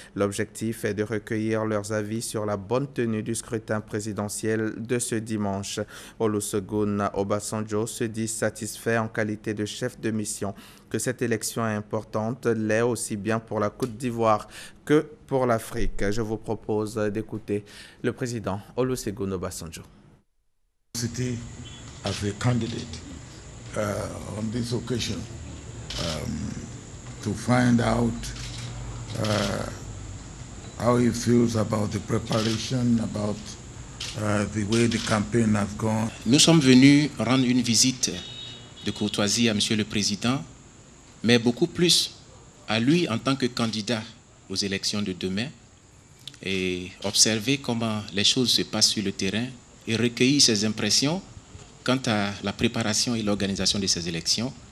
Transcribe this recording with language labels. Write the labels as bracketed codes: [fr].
[fr] L'objectif est de recueillir leurs avis sur la bonne tenue du scrutin présidentiel de ce dimanche. Olusegun Obasanjo se dit satisfait en qualité de chef de mission que cette élection est importante, l'est aussi bien pour la Côte d'Ivoire que pour l'Afrique. Je vous propose d'écouter le président Olusegun Obasanjo. [en] City as a candidate on this occasion to find out how he feels about the preparation, about the way the campaign has gone. [fr] Nous sommes venus rendre une visite de courtoisie à Monsieur le Président, mais beaucoup plus à lui en tant que candidat aux élections de demain et observer comment les choses se passent sur le terrain et recueillir ses impressions quant à la préparation et l'organisation de ces élections.